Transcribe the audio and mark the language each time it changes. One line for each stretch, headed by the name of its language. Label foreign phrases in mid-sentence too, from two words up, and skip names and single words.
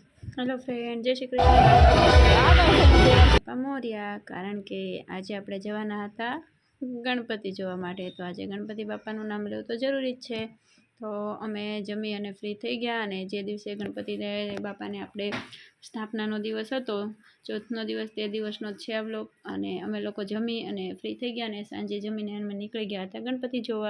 English: hello friend,
Gujarati: જય શ્રી કૃષ્ણ મોરિયા। કારણ કે આજ આપણે જવાના હતા ગણપતિ જોવા માટે, તો આજે ગણપતિ બાપાનું નામ લેવું તો જરૂરી જ છે। તો અમે જમી અને ફ્રી થઈ ગયા, અને જે દિવસે ગણપતિ બાપાને આપણે સ્થાપનાનો દિવસ હતો, ચોથનો દિવસ, તે દિવસનો જ છે આ વ્લોગ। અને અમે લોકો જમી અને ફ્રી થઈ ગયા, અને સાંજે જમીને અમે નીકળી ગયા હતા ગણપતિ જોવા।